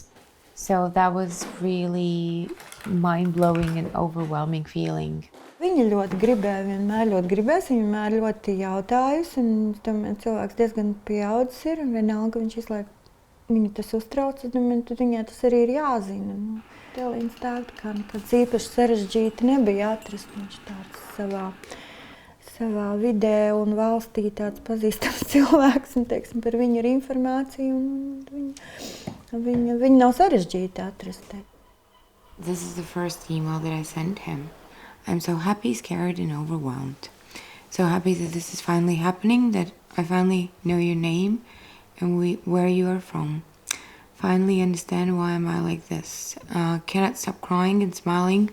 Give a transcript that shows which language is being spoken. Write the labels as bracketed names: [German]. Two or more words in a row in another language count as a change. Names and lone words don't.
[English] So that was really mind-blowing and overwhelming feeling. [Latvian] Viņa vienmēr gribēs, viņa vienmēr ļoti jautājusi, un tomēr cilvēks diezgan pieaudzis ir, un vienalga viņš visu laiku viņu tas uztrauc, tad viņai tas arī ir jāzina. Tēlīns tāda, kā nekāds īpaši sarežģīti nebija atrast, viņš tāds savā vidē un valstī tāds pazīstams cilvēks, un par viņu ir informācija, un viņa nav sarežģīti atrast. [English] This is the first email that I sent him. I'm so happy, scared, and overwhelmed. So happy that this is finally happening, that I finally know your name and where you are from. Finally understand why am I like this. Cannot stop crying and smiling.